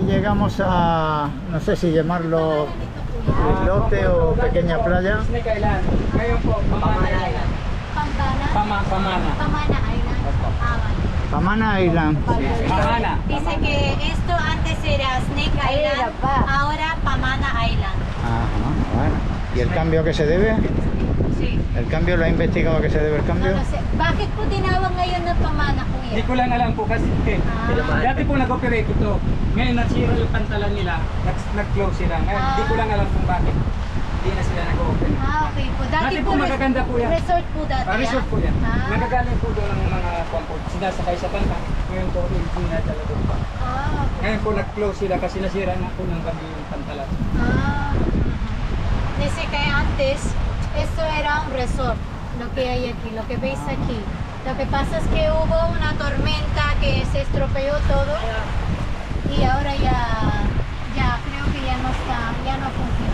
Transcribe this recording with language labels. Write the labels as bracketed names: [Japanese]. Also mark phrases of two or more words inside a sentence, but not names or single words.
[Spanish] llegamos a, no sé si llamarlo islote o pequeña playa. Snake Island. [Filipino] Ngayon po, Pamana Island. Pamana. Pamana. [Spanish] Pamana Island. Ah, vale. Pamana Island. Pamana. Dice que esto antes era Snake Island, ahora Pamana Island. Ajá, bueno. ¿Y el cambio a qué se debe? Sí. ¿El cambio lo ha investigado a qué se debe el No cambio? lo sé. [Filipino] Bakit po tinawag ngayon ng Pamana, Hindi kuya? ko lang alam po kasi dati po nag-operate ito. Ngayon nasira yung pantalan nila, nag-close sila. Ngayon hindi ko lang alam kung bakit. Hindi na sila nag-open. Ah, okay po. Dati po magaganda po yan. Resort po dati. Resort po yan. Ah, Nagagaling po doon ang mga kwampo. Sinasakay sa panta. Ngayon po, hindi na talaga pa. ah, okay. Ngayon po nag-close sila kasi nasira na po ng gabi yung pantalan. [Spanish] Ah, dice que antes esto era un resort, lo que hay aquí, lo que veis aquí. Lo que pasa es que hubo una tormenta que se estropeó todo y ahora ya creo que ya no funciona.